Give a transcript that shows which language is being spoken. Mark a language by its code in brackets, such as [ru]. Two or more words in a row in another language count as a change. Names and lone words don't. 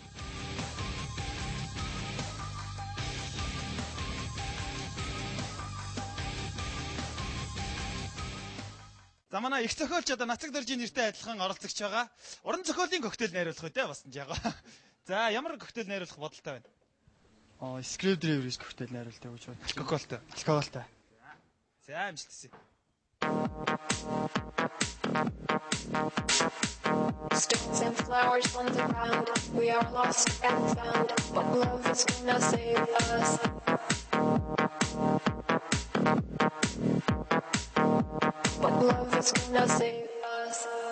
[mn] За манай их зохиолч одоо Нацаг Доржийн нэртэй адилхан оролцогч байгаа. Уран зохиолын коктейл найруулах үү те бас нь ягаа. За ямар коктейл найруулах бодолтой байна? Screwdriver коктейл найруулдаг гэж байна. Алкогolтой. За амжилт хүсье. [en] Stones and flowers on the ground. We are lost and found. But love is gonna save us. But love is gonna save us.